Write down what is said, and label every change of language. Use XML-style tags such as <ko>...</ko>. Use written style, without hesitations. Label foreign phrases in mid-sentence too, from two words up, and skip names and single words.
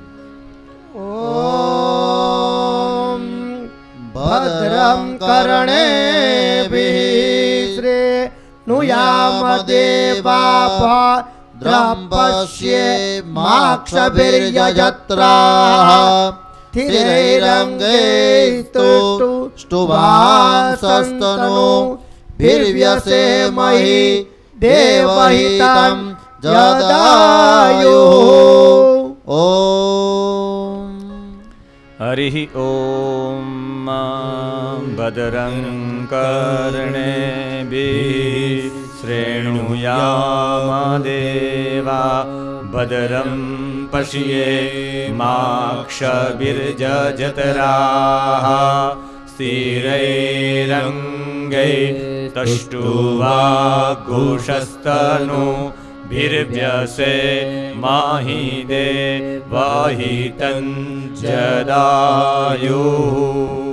<sa>ઓમ ભદ્રં કર્ણેભિઃ શ્રેણુયામ દેવાઃ ભદ્રં પશ્યેમાક્ષભિર્યજત્રાઃ સ્થિરૈરङ्गैस्तुष्टुवांसस्तनू भीर्व्यसेमहि देवहितं जदायुः। ओम हरिः ओम भद्रं कर्णेभिः श्रेणुयाम देवा भद्रं पश्येमाक्षभिर्यजत्राः स्थिरैरङ्गैस्तुष्टुवाघोषस्तनू भीर्व्यसेमहि देवहितं जदायुः।</sa>